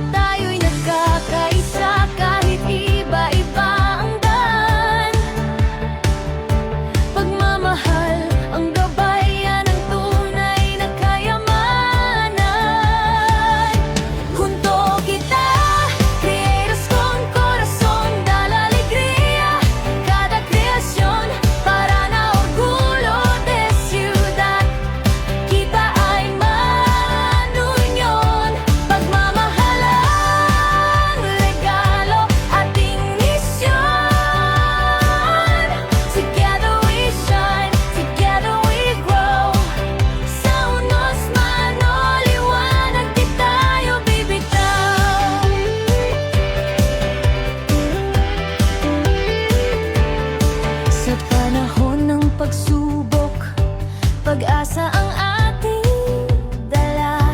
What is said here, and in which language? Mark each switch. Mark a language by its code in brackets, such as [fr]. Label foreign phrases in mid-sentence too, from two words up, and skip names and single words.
[tl] Tayo'y nagkakaisa kahit iba-iba ang daan. Pagmamahal ang gabayan ng tunay na kayamanan. [cbk] Junto kita, creators con corazón, dala alegría cada creación para na orgullo de ciudad. [tl] Kita ay manunyon, pagmamahal ang regalo, ating misyon. [en] Together we shine, together we grow. [tl] Sa unos man o liwanag, di tayo bibitaw. Sa panahon ng pagsubok, pag-asa ang ating dala.